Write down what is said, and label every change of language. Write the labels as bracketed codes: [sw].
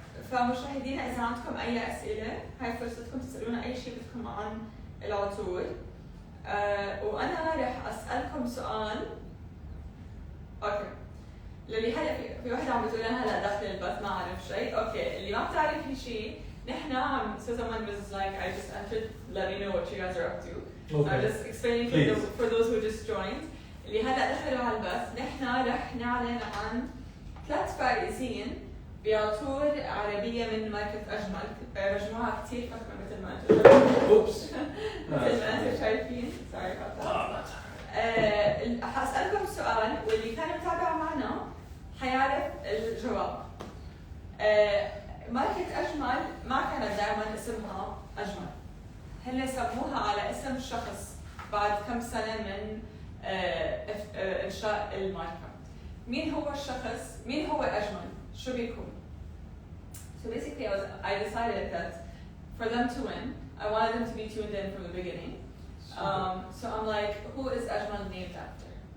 [ar] فمشاهدينا إذا عندكم أي أسئلة هاي فرصتكم تسألونا أي شيء بدكم عن العطور. وأنا رح أسألكم سؤال. أوكي. للي هلا في وحدة عم بتقول أنا هلا داخل البث ما أعرف شيء. أوكي اللي ما بتعرفي شيء نحن عم [en] so someone was like I just entered let me know what you guys are up to. Okay. So I'm just explaining for those who just joined. [ar] اللي هلا دخلوا على البث نحن رح نعلن عن 3 فائزين بعطور عربية من ماركة أجمل. مجموعة كتير فخمة مثل ما أنتم [en] Oops. [ar] مثل ما أنتم شايفين. [en] Sorry about that. [ar] حأسألكم سؤال واللي كان متابع معنا حيعرف الجواب. ماركة أجمل ما كانت دائما اسمها أجمل. هن سموها على اسم شخص بعد كم سنة من إنشاء الماركة. مين هو الشخص؟ مين هو أجمل؟ شو بيكون؟ [en] So basically I decided that for them to win, I wanted them to be tuned in from the beginning. So I'm like, who is Ajmal named after?